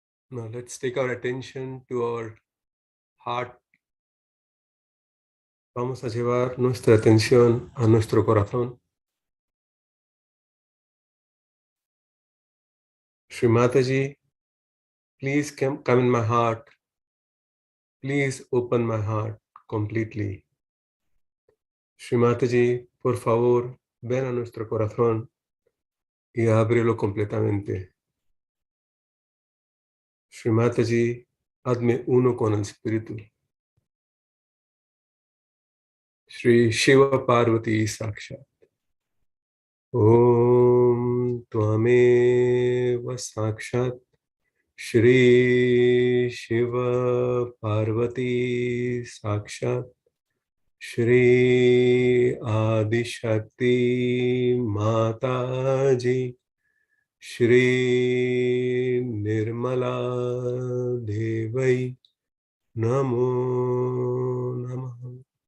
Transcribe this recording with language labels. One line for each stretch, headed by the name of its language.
English: Now let's take our attention to our heart.
Spanish: Vamos a llevar nuestra atención a nuestro corazón.
English: Shri Mataji, please come in my heart. Please open my heart completely.
Spanish: Shri Mataji, por favor, ven a nuestro corazón y ábrelo completamente. Shri Mataji, hazme uno con el Espíritu.
Sanskrit: Shri Shiva Parvati Sakshat. Om Tvameva Sakshat Shri Shiva Parvati Sakshat Shri Adi Shakti Mataji Shri Nirmala Devai Namo Namaha.